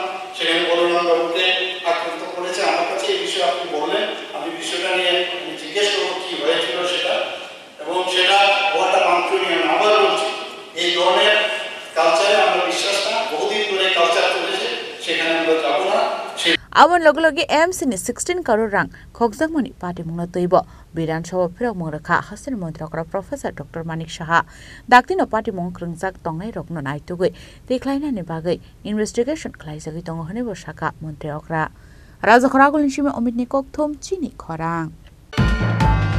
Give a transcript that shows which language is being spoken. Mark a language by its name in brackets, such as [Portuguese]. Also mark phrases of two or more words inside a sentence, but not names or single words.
[Bangla] সেখানে বলরাম বাবুকে আক্রান্ত করেছে। আমার কাছে এই বিষয়ে আপনি বললেন, আমি বিষয়টা নিয়ে জিজ্ঞেস করবো কি হয়েছিল সেটা, এবং সেটা হওয়াটা বাঞ্ছনীয় না। আবার বলছি এই ধরনের কালচারে আমরা বিশ্বাস না। বহুদিন ধরে কালচার চলেছে, সেখানে আমরা যাবো না। [Kok Borok] Awan log-logi MC ni 16 crore rang khokjakmani party mungna toibo বিধানসভা ফিরক মংরখা হাসিন মন্ত্রকরা প্রফেসর ডক্টর মানিক সাহা দাকদিনো পার্টি মং krungjak tongnai rokno naitugui declainani bagai investigation khlaijagui tongo hone bo shaka মন্ত্রী অকরা রাজা খরাগুলিন সিমে অমিত নিকক থম চিনি খরাং।